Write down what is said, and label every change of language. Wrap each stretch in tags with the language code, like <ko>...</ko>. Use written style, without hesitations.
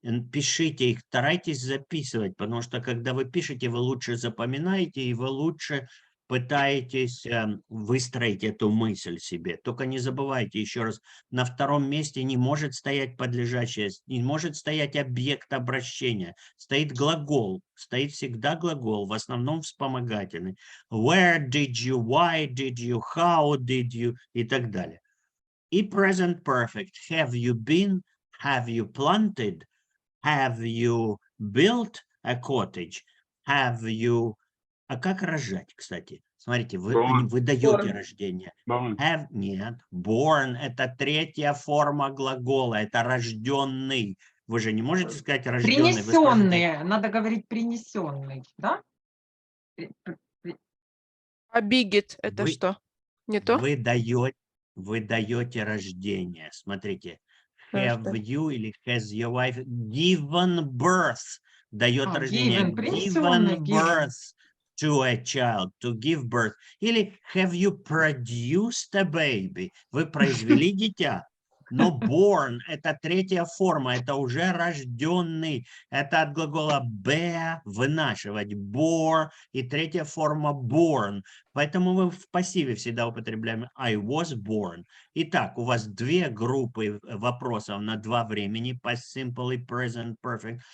<ru>Пишите их, старайтесь записывать, потому что когда вы пишете, вы лучше запоминаете и вы лучше пытаетесь выстроить эту мысль себе. Только не забывайте, еще раз, на втором месте не может стоять подлежащее, не может стоять объект обращения. Стоит глагол, стоит всегда глагол, в основном вспомогательный.</ru> <en>Where did you, why did you, how did you</en> <ru>и так далее.</ru> <en>И present perfect. Have you been, have you planted, have you built a cottage, have you...</en> <ru>А как рожать, кстати? Смотрите, вы даете рождение. Have, нет, born – это третья форма глагола, это рожденный. Вы же не можете сказать рожденный. Принесенные, надо говорить принесенный, да? А bigot это что? Не то? Вы даете рождение.</ru> <en>Смотрите, have you или has your wife given birth?</en> <ru>Дает рождение.</ru> <en>Given birth to a child, to give birth. Или have you produced a baby?</en> <ru>Вы произвели дитя. Но born – это третья форма, это уже рожденный. Это от глагола be – вынашивать, bore, и третья форма born. Поэтому мы в пассиве всегда употребляем</ru> <en>I was born.</en> <ru>Итак, у вас две группы вопросов на два времени, past simple и present perfect.</ru>